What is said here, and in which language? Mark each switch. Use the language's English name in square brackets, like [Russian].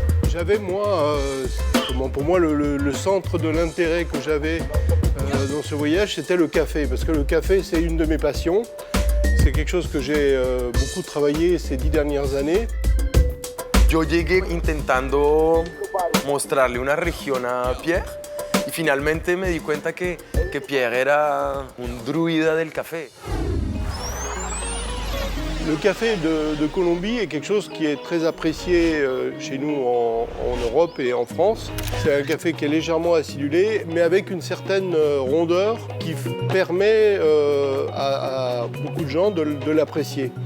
[French] J'avais moi, pour moi le centre de l'intérêt que j'avais dans ce voyage, c'était le café, parce que le café c'est une de mes passions. C'est quelque chose que j'ai beaucoup travaillé ces 10 dernières années. [Spanish] Yo llegué intentando mostrarle una región a Pierre y finalmente me di cuenta que Pierre era un druida del café. [French] Le café de Colombie est quelque chose qui est très apprécié chez nous en Europe et en France. C'est un café qui est légèrement acidulé, mais avec une certaine rondeur qui permet à beaucoup de gens de l'apprécier.